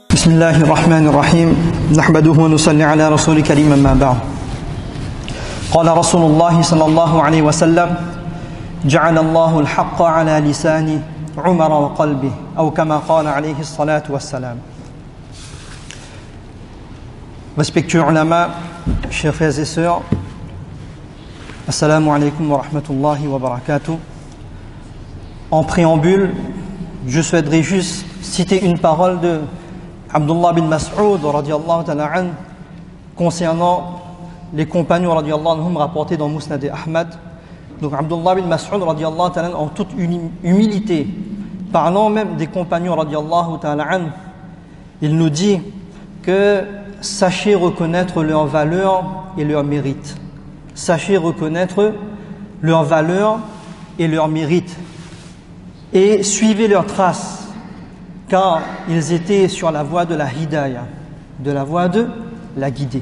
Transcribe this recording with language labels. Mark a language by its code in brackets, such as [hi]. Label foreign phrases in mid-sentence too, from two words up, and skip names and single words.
[ar] بسم الله الرحمن الرحيم نحمده ونصلي على رسول الكريم أما بعد قال رسول الله صلى الله عليه وسلم جعل الله الحق على لسان عمر وقلبه أو كما قال عليه الصلاة والسلام. [fr] Respectueux ulama, chers frères et sœurs, [ar] السلام عليكم ورحمة الله وبركاته. [fr] En préambule, je souhaiterais juste citer une parole de Abdullah bin Mas'ud [ar] رضي الله تعالى عنه [fr] concernant les compagnons [ar] رضي الله عنهم [fr] rapportés dans Musnad Ahmad. Donc Abdullah bin Mas'ud [ar] رضي الله تعالى [fr] en toute humilité, parlant même des compagnons [ar] رضي الله تعالى عنه, [fr] il nous dit que sachez reconnaître leur valeur et leur mérite. Sachez reconnaître leur valeur et leur mérite et suivez leurs traces, car ils étaient sur la voie de la hidayah, de la voie de la guidée.